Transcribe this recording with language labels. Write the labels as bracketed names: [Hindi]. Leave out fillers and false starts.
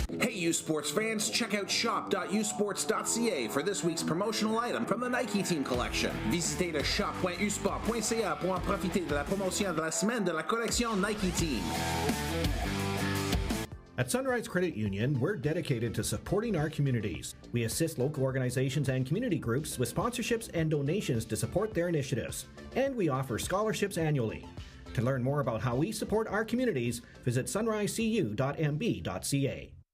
[English] U-Sports fans, check out shop.usports.ca for this week's promotional item from the Nike Team Collection. [French] Visitez le shop.usport.ca pour en profiter de la promotion de la semaine de la collection Nike Team. [English] At Sunrise Credit Union, we're dedicated to supporting our communities. We assist local organizations and community groups with sponsorships and donations to support their initiatives. And we offer scholarships annually. To learn more about how we support our communities, visit sunrisecu.mb.ca.